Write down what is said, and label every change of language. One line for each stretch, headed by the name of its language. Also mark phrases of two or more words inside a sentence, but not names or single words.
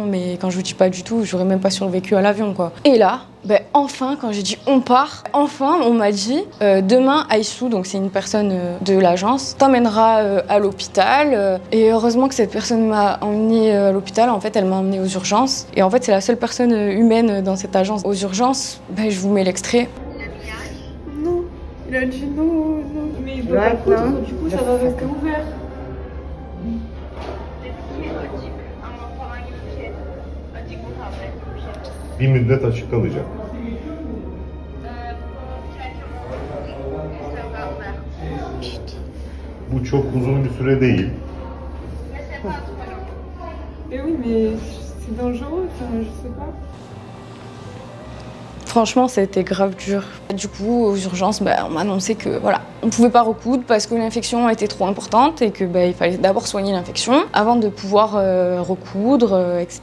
French: Mais quand je vous dis pas du tout, j'aurais même pas survécu à l'avion quoi. Et là, ben, enfin quand j'ai dit on part, enfin on m'a dit demain Aïssou, donc c'est une personne de l'agence, t'emmènera à l'hôpital. Et heureusement que cette personne m'a emmenée à l'hôpital. En fait elle m'a emmenée aux urgences. Et en fait c'est la seule personne humaine dans cette agence. Aux urgences, ben, je vous mets l'extrait. Non, il a dit non, non. Mais il peut pas coudre, du coup ça va rester ouvert.
Turkish: Bir müddet açık kalacak. Bu çok uzun bir süre değil.
French: Mais oui, mais c'est dangereux, enfin, je sais pas. Franchement, ça a été grave dur. Du coup, aux urgences, bah, on m'a annoncé que voilà, on pouvait pas recoudre parce que l'infection était trop importante et que bah, il fallait d'abord soigner l'infection avant de pouvoir recoudre, etc.